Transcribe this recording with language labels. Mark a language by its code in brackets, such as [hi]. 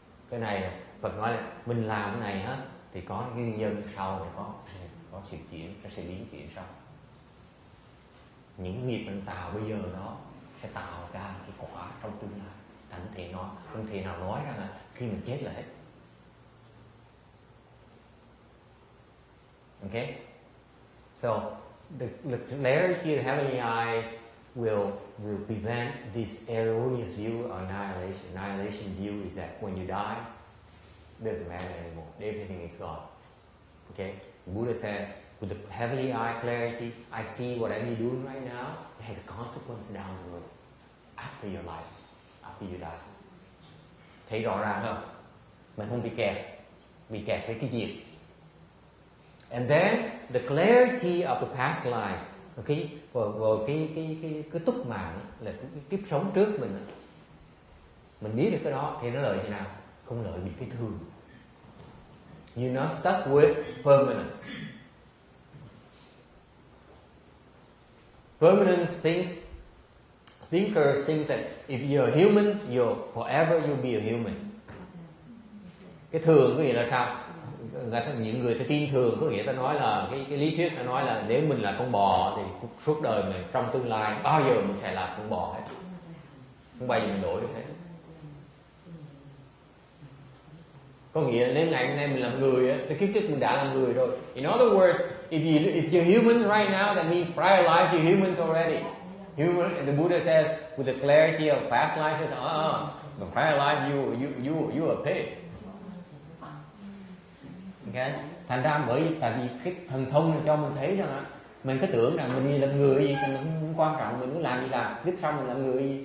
[vi] Cái này Phật nói là mình làm cái này hết thì có nguyên nhân sau này có sự chuyển, có sự biến chuyển sau. Những nghiệp mình tạo bây giờ đó sẽ tạo ra cái quả trong tương lai. Thành thể nó không thể nào nói rằng là khi mình chết là hết. [en] Okay? So the clarity of the heavenly eyes will prevent this erroneous view of annihilation. Annihilation view is that when you die, it doesn't matter anymore. Everything is gone. Okay? Buddha says, with the heavenly eye clarity, I see whatever you're doing right now, it has a consequence down the road, after your life, after you die. [vi] Thấy rõ ràng không? Mình không bị kẹt với cái gì. [en] And then the clarity of the past lives, okay, [vi] vào cái túc mạng là cái kiếp sống trước mình biết được cái đó thì nó lợi thế nào? Không lợi bị cái thường. [en] You're not stuck with permanence. Permanence thinkers think that if you're a human, forever you'll be a human. [vi] Cái thường có nghĩa là sao? Những người ta tin thường có nghĩa ta nói là cái lý thuyết ta nói là nếu mình là con bò thì suốt đời mình trong tương lai bao giờ mình sẽ là con bò hết, không bao giờ mình đổi được hết. Có nghĩa là nếu ngày hôm nay mình làm người á, thì kiếp trước mình đã làm người rồi. [en] In other words, if you're human right now, that means prior lives you're humans already. Human, and the Buddha says with the clarity of past lives, says, the prior life you are pig. Okay? [vi] Thành ra tại vì cái thần thông này cho mình thấy rằng mình cứ tưởng rằng mình đi làm người gì thì nó không quan trọng, mình muốn làm gì làm, kiếp sau mình làm người gì.